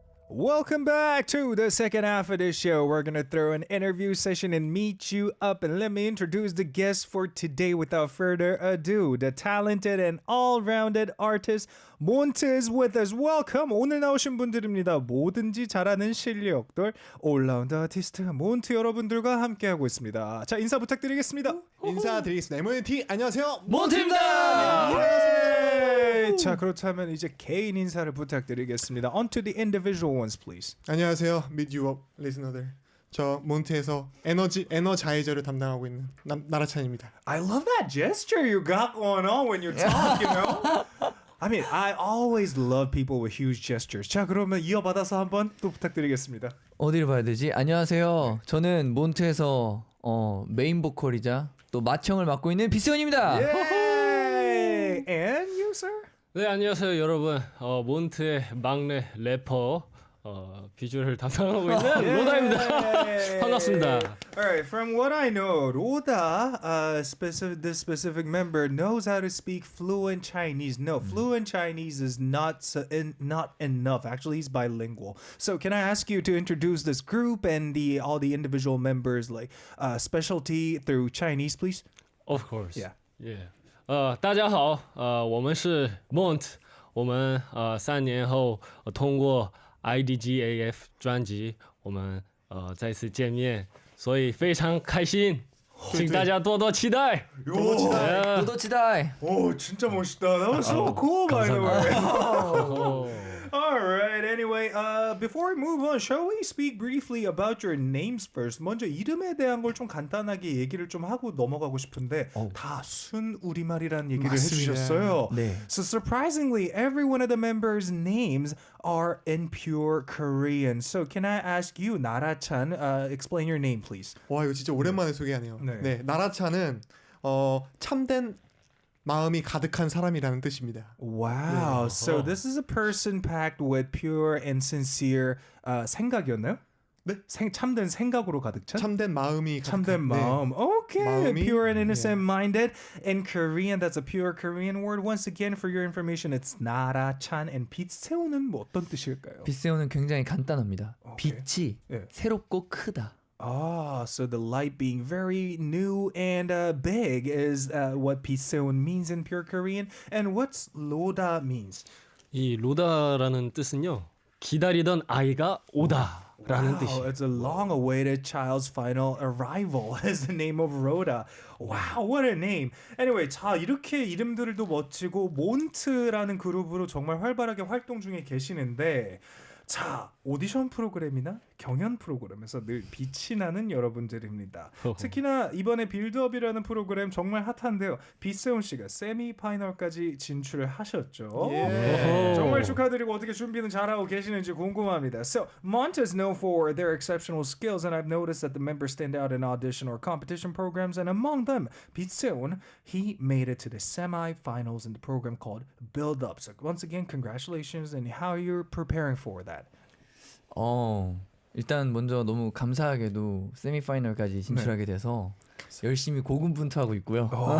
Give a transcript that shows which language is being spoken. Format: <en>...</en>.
<en>Welcome back to the second half of this show. We're going to throw an interview session and meet you up. And let me introduce the guest for today without further ado. The talented and all-rounded artist, Mont is with us. Welcome.</en> <ko>오늘 나오신 분들입니다. 뭐든지 잘하는 실력들, 올라운드 아티스트 몬트 여러분들과 함께하고 있습니다. 자, 인사 부탁드리겠습니다. 인사드리겠습니다. M.O.N.T 안녕하세요. 몬트입니다. 예! 자, 그렇다면 이제 개인 인사를 부탁드리겠습니다.</ko> <en>On to the individual ones, please.</en> <ko>안녕하세요.</ko> <en>Meet you up,</en> <ko>리스너들. 저 몬트에서 에너자이저를 담당하고 있는 나라찬입니다.</ko> <en>I love that gesture you got going on when you talk, you know? I mean, I always love people with huge gestures.</en> <ko>자, 그러면 이어받아서 한번 또 부탁드리겠습니다. 어디를 봐야 되지? 안녕하세요. 저는 몬트에서 메인 보컬이자 또 마청을 맡고 있는 비스원입니다.</ko> <en>Yay! And you, sir?</en> <ko>네, 안녕하세요, 여러분. 몬트의 막내 래퍼 비주얼을 담당하고 있는 로다입니다. 반갑습니다.</ko> <en>Alright, from what I know, Roda, this specific member knows how to speak fluent Chinese. No, fluent Chinese is not enough. Actually, he's bilingual. So, can I ask you to introduce this group and all the individual members, like specialty through Chinese, please? Of course. Yeah. Yeah.</en> <zh>大家好，我们是 Mont， 我们3年后通过 IDGAF 专辑，我们再次见面，所以非常开心，请大家多多期待。 도도치다이.</zh> <ko>오, 진짜 멋있다.</ko> <en>That was so cool, by the way. Alright, anyway, before we move on, shall we speak briefly about your names first?</en> <ko>먼저 이름에 대한 걸 좀 간단하게 얘기를 좀 하고 넘어가고 싶은데 다 순 우리말이라는 얘기를 맞습니다. 해주셨어요. 네.</ko> <en>So surprisingly, every one of the members' names are in pure Korean. So can I ask you, 나라찬, explain your name, please?</en> <ko>와 이거 진짜 오랜만에 소개하네요. 네. 네, 나라찬은 참된 마음이 가득한 사람이라는 뜻입니다.</ko> <en>Wow. So this is a person packed with pure and sincere</en> <ko>생각이었나요? 네? 참된 생각으로 가득 찬? 참된 마음이 참된 가득한. 마음. Okay. 마음이,</ko> <en>Pure and innocent minded. In Korean, that's a pure Korean word. Once again, for your information, it's 나라찬.</en> <ko>And 빛세우는 뭐 어떤 뜻일까요? 빛세우는 굉장히 간단합니다. 오케이. 빛이 예. 새롭고 크다.</ko> <en>Ah, so the light being very new and big is what 빛세운 means in pure Korean. And what's 로다 means?</en> <ko>이 로다라는 뜻은요, 기다리던 아이가 오다라는 뜻이에요.</ko> <en>It's a long-awaited child's final arrival is the name of Rhoda. Wow, what a name.</en> <ko>Anyway, 자 이렇게 이름들도 멋지고 몬트라는 그룹으로 정말 활발하게 활동 중에 계시는데 자, 오디션 프로그램이나 경연 프로그램에서 늘 빛이 나는 여러분들입니다. 특히나 이번에 빌드업이라는 프로그램 정말 핫한데요. 빛세운 씨가 세미파이널까지 진출을 하셨죠. 정말 축하드리고 어떻게 준비는 잘하고 계시는지 궁금합니다.</ko> <en>So, Mont is known for their exceptional skills and I've noticed that the members stand out in audition or competition programs and among them, 빛세운, he made it to the semi-finals in the program called Build Up. So, once again, congratulations and how you're preparing for that.</en> <ko>일단 먼저 너무 감사하게도 세미파이널까지 진출하게 돼서 열심히 고군분투하고 있고요.</ko>